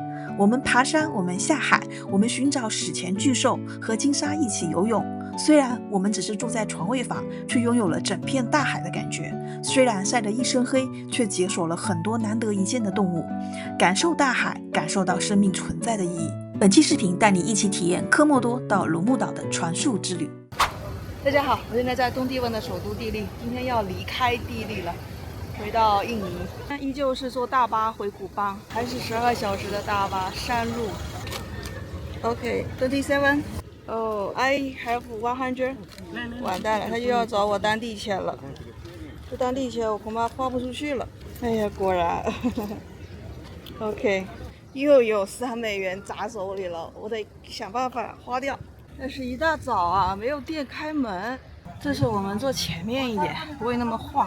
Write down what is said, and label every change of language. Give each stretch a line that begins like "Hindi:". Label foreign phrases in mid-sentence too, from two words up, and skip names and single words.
Chinese: 我們爬山，我們下海，我們尋找史前巨獸，和鯨鯊一起游泳。雖然我們只是住在床位房，卻擁有了整片大海的感覺。雖然曬得一身黑，卻解鎖了很多難得一見的動物。感受大海，感受到生命存在的意義。本期視頻帶你一起體驗科莫多到魯木島的船宿之旅。大家好，我现在在东帝汶的首都地利，今天要離開地利了，回到印尼。依舊是坐大巴回古邦，還是12小時的大巴山路。OK，27。
English: I have 100。
Chinese: 完蛋了，他又要找我单地签了。这单地签我恐怕花不出去了。哎呀，果然。OK， 又有3美元砸手裡了，我得想办法花掉。但是一大早啊，没有店開門。這是我們坐前面一點，不會那麼晃。